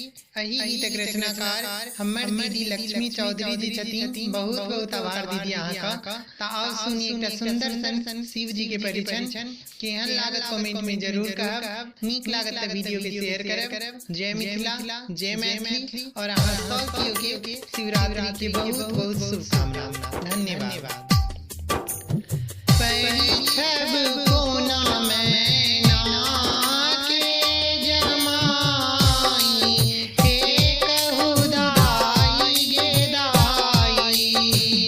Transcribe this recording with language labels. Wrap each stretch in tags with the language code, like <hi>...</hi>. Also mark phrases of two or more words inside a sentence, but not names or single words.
<mai>एही गीतक रचनाकार हमर दीदी लक्ष्मी चौधरी जी छथिन। बहुत बहुत आभार दीदी अहाँ का। त आओ सुनी एकटा सुंदर सन शिव जी के परिचय। केहन लागत कमेंट में जरूर कहब। नीक लागत त वीडियो के शेयर करब। जय मिथिला, जय मैथिली और अहाँ सौकियों के शिवरात्रि के बहुत बहुत शुभकामना। धन्यवाद। परिछब कोना मैना के जमाई, हे कहु दाई गे दाई।</mai>